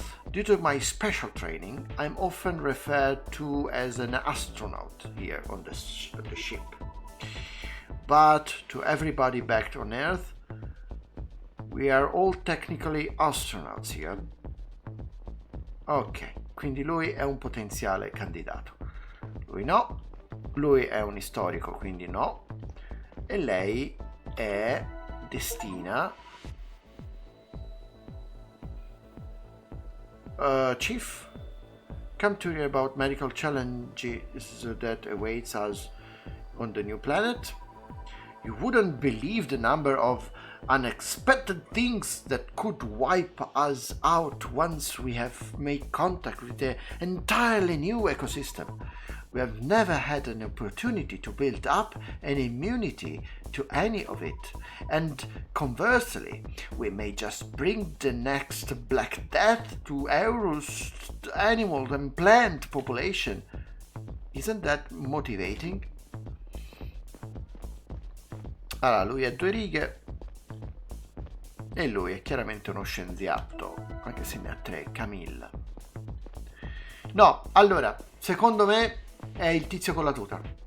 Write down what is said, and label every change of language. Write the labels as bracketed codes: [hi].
[en] Due to my special training, I'm often referred to as an astronaut here on the ship. But to everybody back on Earth, we are all technically astronauts here. [it] Ok, quindi lui è un potenziale candidato. Lui no, lui è un storico, quindi no, e lei è destina. [en] Chief, come to hear about medical challenges that awaits us on the new planet. You wouldn't believe the number of unexpected things that could wipe us out once we have made contact with the entirely new ecosystem. We have never had an opportunity to build up an immunity to any of it, and conversely, we may just bring the next Black Death to Euro's animal and plant population. Isn't that motivating? [it] Allora, lui ha 2 righe e lui è chiaramente uno scienziato, anche se ne ha 3, Camilla. No, allora, secondo me è il tizio con la tuta.